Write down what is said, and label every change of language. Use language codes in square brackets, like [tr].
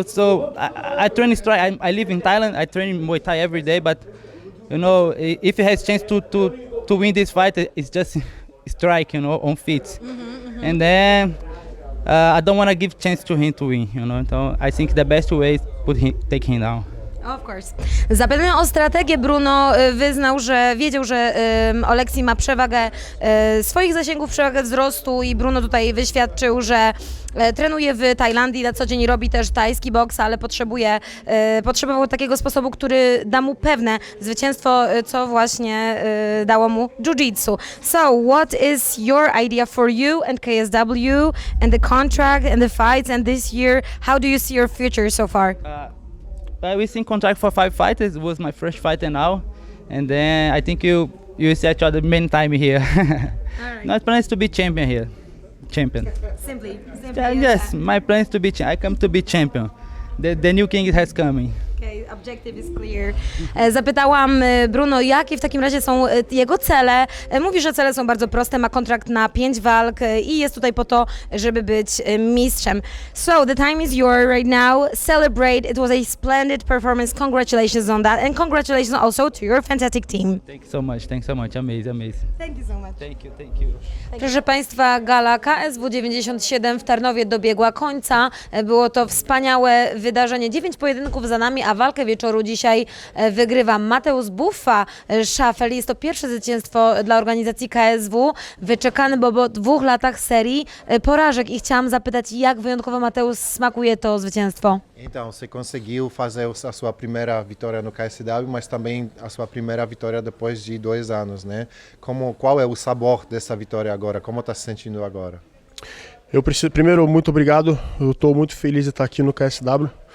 [en] So I train strike. I live in Thailand. I train Muay Thai every day, but you know, if he has chance to win this fight, it's just strike, you know, on feet, and then. I don't want to give chance to him to win, you know. So I think the best way is take him down. Of course. [pl] Zapytany o strategię, Bruno wyznał, że wiedział, że Oleksii ma przewagę swoich zasięgów, przewagę wzrostu i Bruno tutaj wyświadczył, że trenuje w Tajlandii, na co dzień robi też tajski boks, ale potrzebował takiego sposobu, który da mu pewne zwycięstwo, co właśnie dało mu jiu-jitsu. [en] So, what is your idea for you and KSW and the contract and the fights and this year? How do you see your future so far? We signed contract for 5 fights. It was my first fight now, and then I think you see each other many times here. Alright. My plan is to be champion here, champion. Simply. Yes, my plan is to be. I come to be champion. The new king has coming. Okay, objective is clear. [pl] Zapytałam Bruno, jakie w takim razie są jego cele. Mówi, że cele są bardzo proste, ma kontrakt na 5 walk i jest tutaj po to, żeby być mistrzem. [en] So, the time is yours right now. Celebrate. It was a splendid performance. Congratulations on that and congratulations also to your fantastic team. Thanks so much. Amazing. Thank you so much. Thank you. [pl] Proszę Państwa, gala KSW 97 w Tarnowie dobiegła końca. Było to wspaniałe wydarzenie. 9 pojedynków za nami, a walkę wieczoru dzisiaj wygrywa Mateusz Buffa Szafel. Jest to pierwsze zwycięstwo dla organizacji KSW, wyczekany po 2 latach serii porażek i chciałam zapytać, jak wyjątkowo Mateusz smakuje to zwycięstwo? [pt] Então, você conseguiu fazer a sua primeira vitória no KSW, mas também a sua primeira vitória depois de 2 anos, né? Qual é o sabor dessa vitória agora? Como está se sentindo agora? Primeiro, muito obrigado. Eu estou muito feliz de estar aqui no KSW.